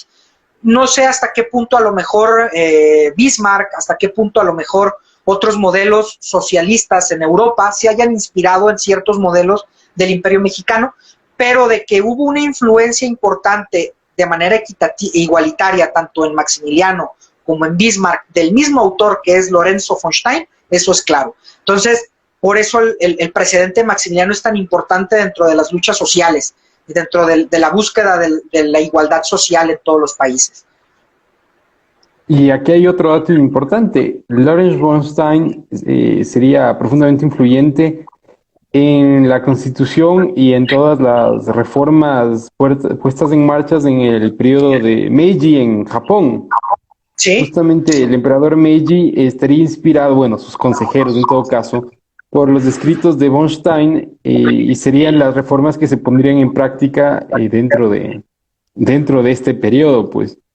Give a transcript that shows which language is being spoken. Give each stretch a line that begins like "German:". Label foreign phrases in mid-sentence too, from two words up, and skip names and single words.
Spanish: No sé hasta qué punto a lo mejor Bismarck, hasta qué punto a lo mejor otros modelos socialistas en Europa se hayan inspirado en ciertos modelos del Imperio Mexicano, pero de que hubo una influencia importante de manera igualitaria, tanto en Maximiliano como en Bismarck, del mismo autor que es Lorenzo von Stein, eso es claro. Entonces, por eso el precedente Maximiliano es tan importante dentro de las luchas sociales y dentro de la búsqueda de la igualdad social en todos los países. Y aquí hay otro dato importante. Lorenz von Stein sería profundamente influyente en la Constitución y en todas las reformas puestas en marcha en el periodo de Meiji en Japón. ¿Sí? Justamente el emperador Meiji estaría inspirado, bueno, sus consejeros en todo caso, por los escritos de von Stein y serían las reformas que se pondrían en práctica dentro de este periodo, pues.